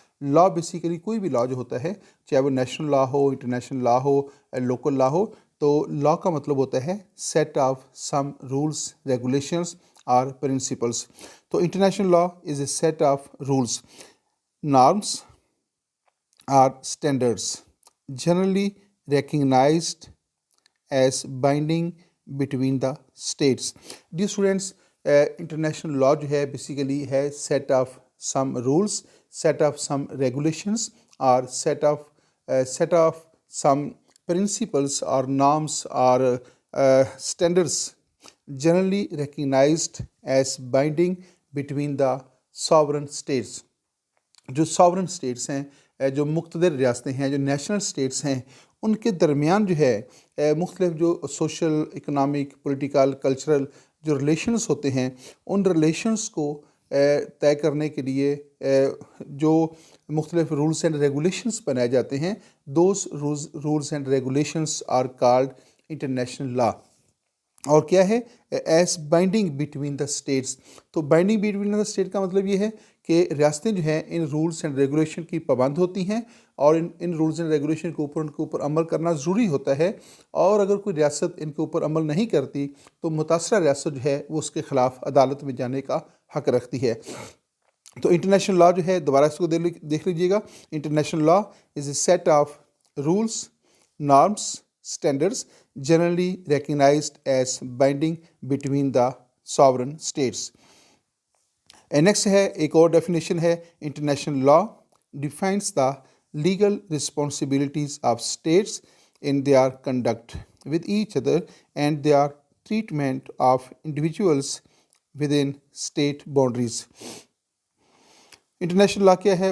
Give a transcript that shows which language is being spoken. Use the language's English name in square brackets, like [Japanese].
[Hindi] Law basically कोई भी law जो होता है, चाहे वो नेशनल लॉ हो, इंटरनेशनल लॉ हो, लोकल लॉ हो, तो लॉ का मतलब होता है set of some rules, regulations और प्रिंसिपल्स। [English] तो international law is a set of rules, norms और standards generally recognized as binding between the states. Dear students, international law [Hindi] जो है बेसिकली है [English] set of some rules, set of some regulations or set of some principles or norms or standards generally recognized as binding between the sovereign states. [Hindi] जो sovereign states हैं, जो मुख्तदर रियासतें हैं, जो national states हैं, उनके दरमियान जो है मुख्तलिफ जो सोशल, इकनॉमिक, पॉलिटिकल, कल्चरल जो रिलेशंस होते हैं, उन रिलेशंस को तय करने के लिए जो मुख्तलिफ रूल्स एंड रेगुलेशंस बनाए जाते हैं, [English] Those rules and regulations are called international law. [Hindi] और क्या है? [English] As binding between the states. [Hindi] तो बाइंडिंग बिटवीन द स्टेट का मतलब ये है कि रियासतें जो हैं इन रूल्स एंड रेगुलेशन की पाबंद होती हैं, और इन रूल्स एंड रेगुलेशन के ऊपर उनके ऊपर अमल करना ज़रूरी होता है। और अगर कोई रियासत इनके ऊपर अमल नहीं करती तो मुतासरा रियासत जो है वो उसके ख़िलाफ़ अदालत में जाने का हक़ रखती है। तो इंटरनेशनल लॉ जो है, दोबारा इसको देख लीजिएगा। [English] International law is a set of rules, norms, standards generally recognized as binding between the sovereign states. Next है, एक और definition है, international law defines the legal responsibilities of states in their conduct with each other and their treatment of individuals within state boundaries. [Hindi] International law क्या है?